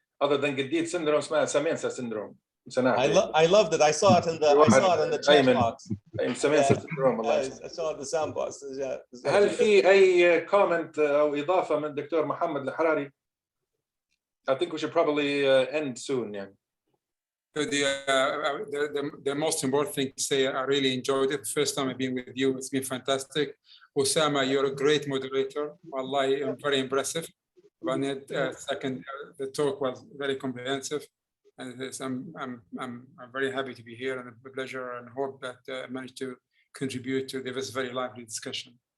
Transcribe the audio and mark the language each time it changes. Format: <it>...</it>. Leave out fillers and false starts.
<en>other than جديد syndrome</en> <ar>اسمها</ar> <en>سامينسا syndrome. I loved it. I saw it in the chat box. سامينسا syndrome. الله I saw the sandbox.</en> <ar>هل في أي comment أو إضافة من الدكتور محمد الحراري؟</ar> <en>I think we should probably end soon. يعني. The most important thing to say, I really enjoyed it. The first time I've been with you, it's been fantastic. Osama, you're a great moderator. Wallahi, I'm very impressive. Second, the talk was very comprehensive, and I'm very happy to be here, and a pleasure, and hope that I managed to contribute to this very lively discussion.</en>